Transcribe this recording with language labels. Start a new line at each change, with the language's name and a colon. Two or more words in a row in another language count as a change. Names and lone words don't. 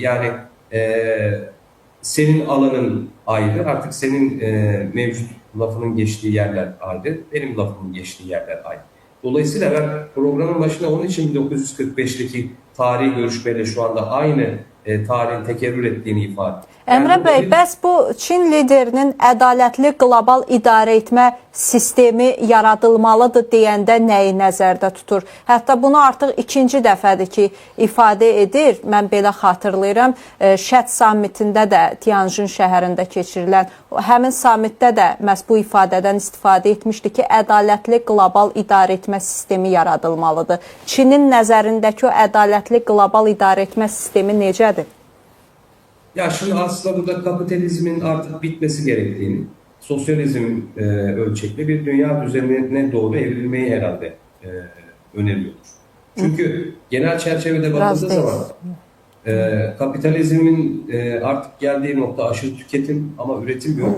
Turkish: Yani senin alanın ayrı, artık senin mevcut lafının geçtiği yerler ayrı, benim lafımın geçtiği yerler ayrı. Dolayısıyla ben programın başında onun için 1945'teki tarihi görüşmeyle şu anda aynı tarihin tekerrür ettiğini ifade ediyorum.
Azerbaijani: Əmrə bəy, bəs bu Çin liderinin ədalətli qlobal idarə etmə sistemi yaradılmalıdır deyəndə nəyi nəzərdə tutur? Hətta bunu artıq ikinci dəfədir ki, ifadə edir. Mən belə xatırlayıram, Şət sammitində də Tianjin şəhərində keçirilən, həmin sammitdə də məhz bu ifadədən istifadə etmişdi ki, ədalətli qlobal idarə etmə sistemi yaradılmalıdır. Çinin nəzərindəki o ədalətli qlobal idarə etmə sistemi necədir?
Turkish: Ya şimdi aslında burada kapitalizmin artık bitmesi gerektiğini, sosyalizm ölçekli bir dünya düzenine doğru evrilmeyi herhalde öneriyordur. Çünkü genel çerçevede bakıldığı zaman kapitalizmin artık geldiği nokta aşırı tüketim ama üretim yok.